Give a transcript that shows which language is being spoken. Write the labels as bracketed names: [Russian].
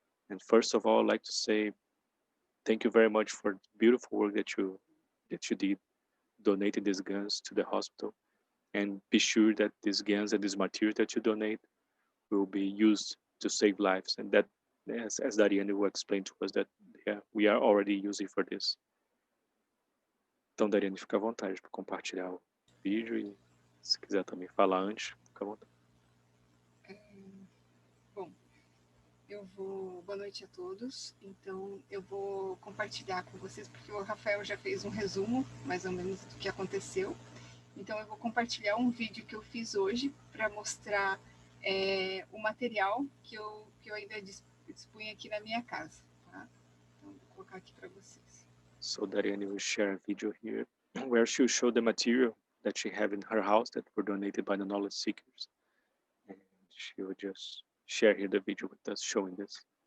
[English] And first of all, I'd like to say thank you very much for the beautiful work that you did, donating these GANs to the hospital. And be sure that these GANs and these materials that you donate will be used to save lives. And that, as Dariane will explain to us, that we are already using for this. [Portuguese] Então, Dariane, fica à vontade para compartilhar o vídeo, e se quiser também falar antes, fica à vontade. Bom, boa noite a todos. Então, eu vou compartilhar com vocês, porque o Rafael já fez um resumo, mais ou menos, do que aconteceu. Então, eu vou compartilhar um vídeo que eu fiz hoje para mostrar o material que eu ainda dispunha aqui na minha casa. Tá? Então, vou colocar aqui para vocês. [English] So Dariane will share a video here where she will show the material that she have in her house that were donated by the knowledge seekers. And she will just share here the video with us showing this.